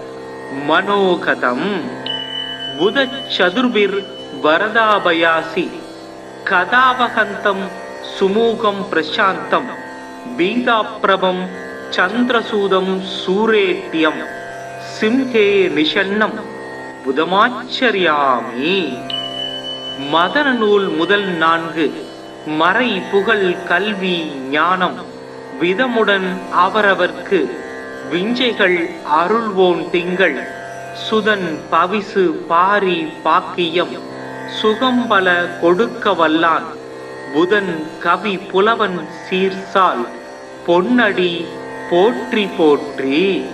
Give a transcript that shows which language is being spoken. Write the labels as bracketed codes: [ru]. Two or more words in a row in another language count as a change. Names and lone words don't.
[sa] मनोगतं बुध चतुर्भिर् वरदाभयासि कदावहन्तं सुमुखं प्रशान्तं बीदाप्रभं चन्द्रसूदं सूरेट्यं सिंहे निषन्नं बुधमाचर्यामि। [ta] மதன நூல் முதல் 4 மறை புகழ் கல்வி ஞானம் விதமுடன் அவரவர்க்கு விஞ்சைகள் அருள்வோன் திங்கள் சுதன் பவிசு பாரி பாக்கியம் சுகம்பல கொடுக்க வல்லான் புதன் கவி புலவன் சீர்சால் பொன்னடி போற்றி போற்றி